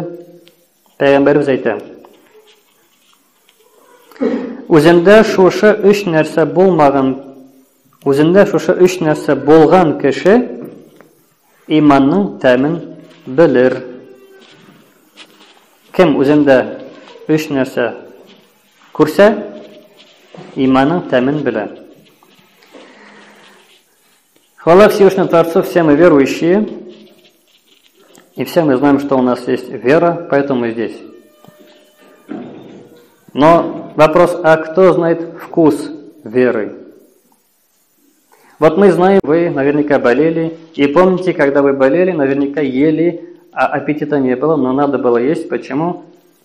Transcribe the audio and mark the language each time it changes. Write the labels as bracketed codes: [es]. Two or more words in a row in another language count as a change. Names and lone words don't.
[tt] Пәйгамбәрбез әйтә: Үзендә шушы 3 нәрсә булган кеше иманның тәмен белер. Кем үзендә 3 нәрсә күрсә, иманның тәмен белә. [ru] Хвала Всевышнему Творцу, все мы верующие, и все мы знаем, что у нас есть вера, поэтому мы здесь. Но вопрос, а кто знает вкус веры? Вот мы знаем, вы наверняка болели, и помните, когда вы болели, наверняка ели, а аппетита не было, но надо было есть.